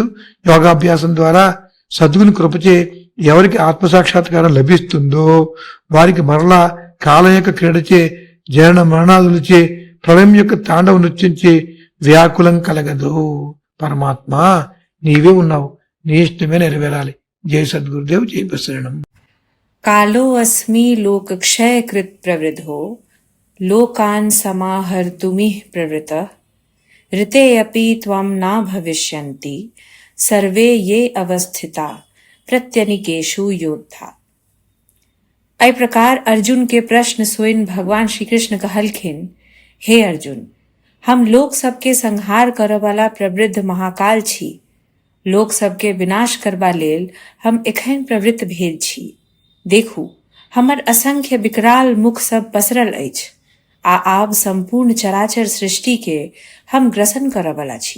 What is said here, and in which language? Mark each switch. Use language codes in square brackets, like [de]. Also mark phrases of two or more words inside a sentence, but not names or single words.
[te] యోగాభ్యాసం ద్వారా సద్గుని కృపచే ఎవరికి ఆత్మసాక్షాత్కారం లభిస్తుందో వారికి మరలా కాలం యొక్క క్రీడచే జనన మరణాదులచే ప్రళయం యొక్క తాండవ నృత్యంచే వ్యాకులం కలగదు. పరమాత్మ నీవే ఉన్నావు, నీ ఇష్టమే నెరవేరాలి. జై సద్గురుదేవ్, జై ప్రసరణం. [sa] कालो अस्मि लोकक्षय कृत प्रवृद्धो लोकान् समाहर्तुमिह प्रवृतः ऋते अपि त्वं न भविष्यन्ति सर्वे ये अवस्थिता प्रत्यनिकेषु योद्धा. [mai] ऐ प्रकार अर्जुन के प्रश्न स्वयं भगवान श्री कृष्ण कहलखिन, हे अर्जुन, हम लोक सबके संहार करय वाला प्रवृद्ध महाकाल छी. लोक सबके विनाश करबा लेल हम एखन प्रवृत्त भेल छी. देखू, हमर असंख्य विकराल मुख सब पसरल अछि. आब संपूर्ण चराचर सृष्टि के हम ग्रसन करय वाला छी.